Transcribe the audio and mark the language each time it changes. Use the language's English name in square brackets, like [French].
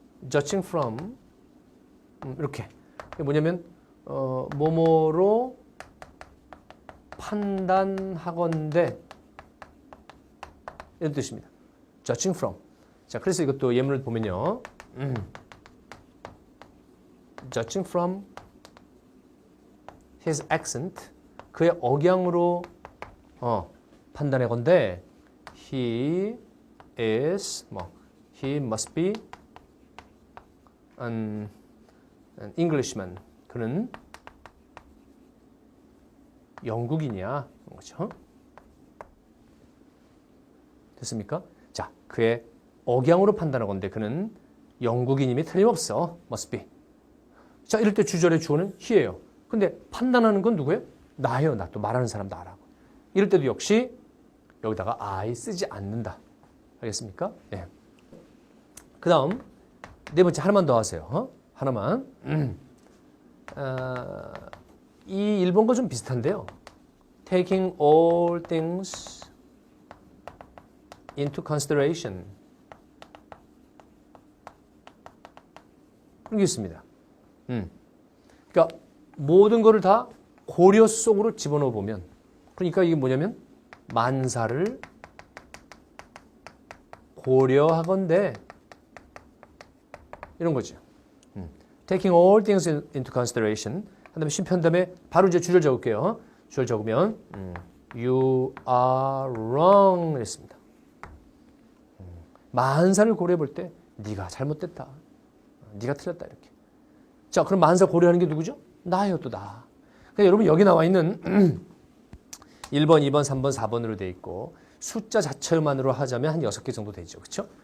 [English] judging from 이렇게. [Korean] 이게 뭐냐면 뭐뭐로 판단하건대 이런 뜻입니다. [English] judging from. [Korean] 자, 그래서 이것도 예문을 보면요. [English] judging from his accent [Korean] 그의 억양으로 판단하건대 [English] he must be an Englishman. [Korean] 그는 영국인이야. 그렇죠? 됐습니까? 자, 그의 억양으로 판단하건대 그는 영국인임이 틀림없어. [English] must be. [Korean] 자, 이럴 때 주절의 주어는 he예요. 근데 판단하는 건 누구예요? 나예요. 나. 또 말하는 사람 나라고. 이럴 때도 역시 여기다가 I 쓰지 않는다. 알겠습니까? 예. 그 다음 네 번째 하나만 더 하세요. 하나만. 이 일본과 좀 비슷한데요. [English] Taking all things into consideration. [Korean] 그런 게 있습니다. 그러니까 모든 것을 다 고려 속으로 집어넣어 보면 그러니까 이게 뭐냐면 만사를 고려하건대 이런 거죠. [English] Taking all things into consideration. [Korean] 한 다음에 쉼표한 다음에 바로 이제 줄을 적을게요. 줄을 적으면 [English] You are wrong [Korean] 이랬습니다. 만사를 고려해 볼 때 네가 잘못됐다. 네가 틀렸다 이렇게. 자, 그럼 만사 고려하는 게 누구죠? 나예요, 또 나. 그러니까 여러분 여기 나와 있는 1번, 2번, 3번, 4번으로 돼 있고 숫자 자체만으로 하자면 한 6개 정도 되죠. 그렇죠?